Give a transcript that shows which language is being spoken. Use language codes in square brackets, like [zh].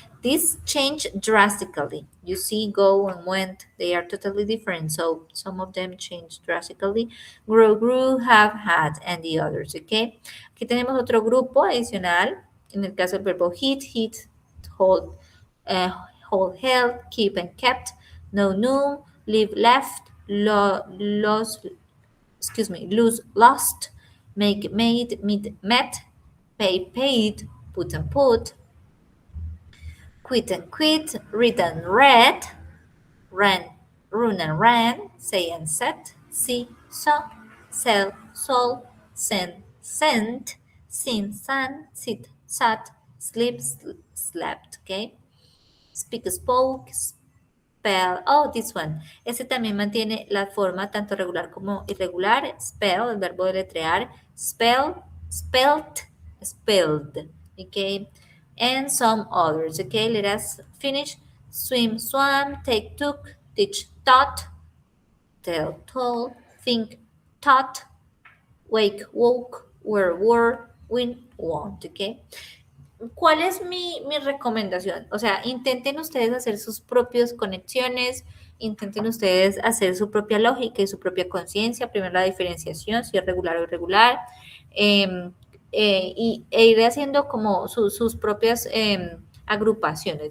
[en] This changed drastically. You see, go and went, they are totally different. So some of them changed drastically. Grow, grew, have, had, and the others, okay? [es] Aquí tenemos otro grupo adicional. En el caso del verbo [en] hit, hold, uh, hold, held, keep and kept, know, knew, live, left, lost, lose, lost, make, made, meet, met, pay, paid, put and put, quit and quit, read and read, ran, run and ran, say and said, see, saw, sell, sold, send, sent, sing, sang, sit, sat, sleep, slept, okay? Speak, spoke, spell. Oh, this one. [es] Este también mantiene la forma tanto regular como irregular. [en] Spell, [es] el verbo deletrear. [en] Spell, spelt, spelled. Okay. And some others. Okay. Let us finish. Swim, swam, take, took, teach, taught, tell, told, think, taught, wake, woke, wear, wore, win, won't. Okay. [es] ¿Cuál es mi recomendación? O sea, intenten ustedes hacer sus propias conexiones, intenten ustedes hacer su propia lógica y su propia conciencia, primero la diferenciación, si es regular o irregular, eh, e ir haciendo como sus propias agrupaciones.